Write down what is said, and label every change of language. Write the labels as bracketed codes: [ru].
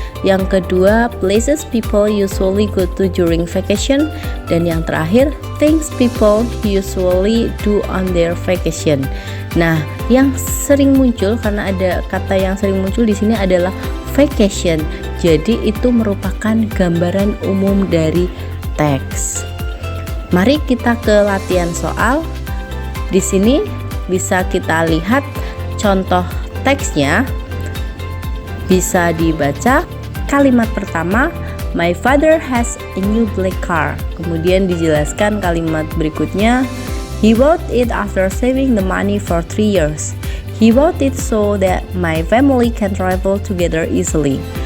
[en] Yang kedua, places people usually go to during vacation. Dan yang terakhir, things people usually do on their vacation. [id] Nah, yang sering muncul karena ada kata yang sering muncul di sini adalah vacation. Jadi itu merupakan gambaran umum dari teks. Mari kita ke latihan soal. Di sini bisa kita lihat contoh teksnya. [en] Bisa dibaca kalimat pertama, my father has a new black car. Kemudian dijelaskan kalimat berikutnya, he bought it after saving the money for 3 years. He bought it so that my family can travel together easily.